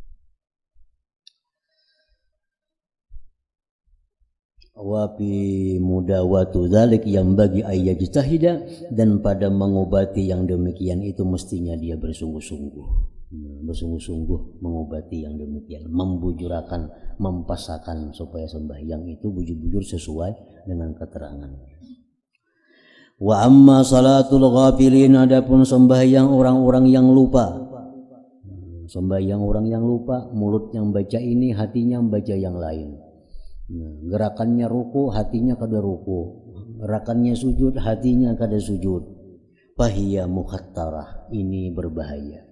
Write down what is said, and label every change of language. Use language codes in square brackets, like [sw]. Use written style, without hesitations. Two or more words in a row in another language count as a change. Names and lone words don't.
[ar] وفي مداواة ذلك [bjn] yang bagi ayyajtahida, dan pada mengobati yang demikian itu mestinya dia bersungguh-sungguh mengobati yang demikian, membujurakan, mempasakan supaya sembahyang itu bujur-bujur sesuai dengan keterangan. [ar] وأما صلاة الغافلين, [bjn] adapun sembahyang orang-orang yang lupa. Sembahyang orang yang lupa, mulut yang baca ini, hatinya membaca yang lain. Gerakannya ruku, hatinya kada ruku. Gerakannya sujud, hatinya kada sujud. [ar] فهي مخطرة, [bjn] ini berbahaya.